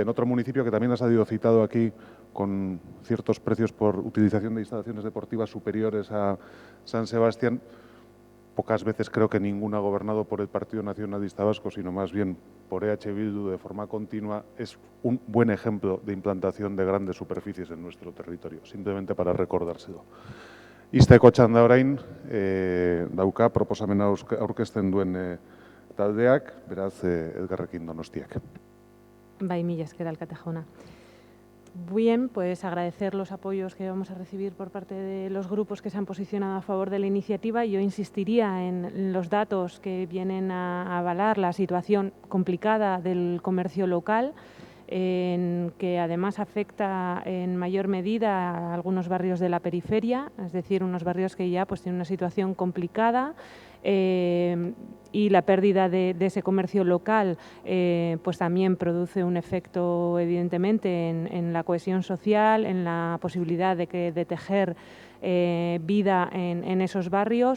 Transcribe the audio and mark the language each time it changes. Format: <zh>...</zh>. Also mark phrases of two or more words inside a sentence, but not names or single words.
<es>en otro municipio que también ha salido citado aquí con ciertos precios por utilización de instalaciones deportivas superiores a San Sebastián, pocas veces creo que ninguna ha gobernado por el Partido Nacionalista Vasco, sino más bien por EH Bildu de forma continua, es un buen ejemplo de implantación de grandes superficies en nuestro territorio, simplemente para recordárselo.</es> <eu>Izteko txanda orain, dauka proposamena aurkezten duen taldeak, beraz Elkarrekin Donostiak. Bai, mila esker alkate jauna.</eu> <es>Bien, pues agradecer los apoyos que vamos a recibir por parte de los grupos que se han posicionado a favor de la iniciativa. Yo insistiría en los datos que vienen a avalar la situación complicada del comercio local, que además afecta en mayor medida a algunos barrios de la periferia, es decir, unos barrios que ya tienen una situación complicada y la pérdida de ese comercio local pues también produce un efecto evidentemente en la cohesión social, en la posibilidad de tejer vida en esos barrios.</es>